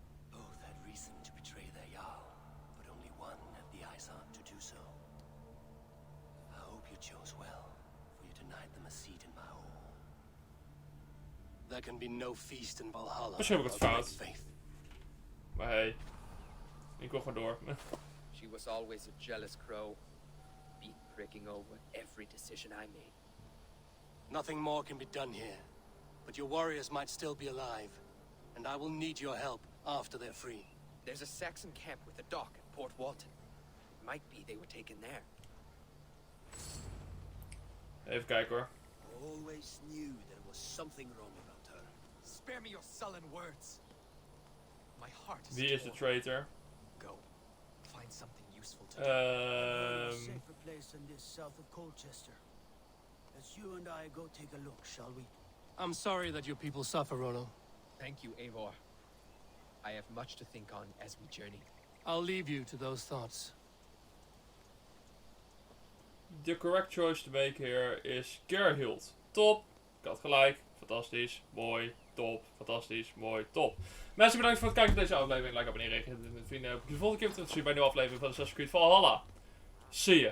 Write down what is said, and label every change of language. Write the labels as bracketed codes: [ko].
[en] Both had reason to betray their Jarl, but only one had the eyes on to do so. I hope you chose well, for you denied them a seat in my hall. There can be no feast in Valhalla. [nl] Misschien heb ik het fout. [en] Faith. [nl] Maar hey, ik wil gewoon door. [en] She was always a jealous crow, beat pricking over every decision I made. Nothing more can be done here, but your warriors might still be alive, and I will need your help after they're free. There's a Saxon camp with a dock at Port Walton. It might be they were taken there. [nl] Even kijken hoor. [en] Always knew there was something wrong about her. Spare me your sullen words. My heart is [nl] Wie is de traitor? [en] Go. Find something useful to A safer place than this south of Colchester. Let's you and I go take a look, shall we? I'm sorry that your people suffer, Rollo. Thank you, Eivor. I have much to think on as we journey. I'll leave you to those thoughts. The correct choice to make here is Gerhild. [nl] Top. Ik had gelijk. Fantastisch. Mooi. Top. Fantastisch. Mooi. Top. Mensen, bedankt voor het kijken naar deze aflevering. Like, abonneren, reageren met vrienden. Hoop ik je de volgende keer weer terug te zien bij een nieuwe aflevering van Assassin's Creed Valhalla. Zie je.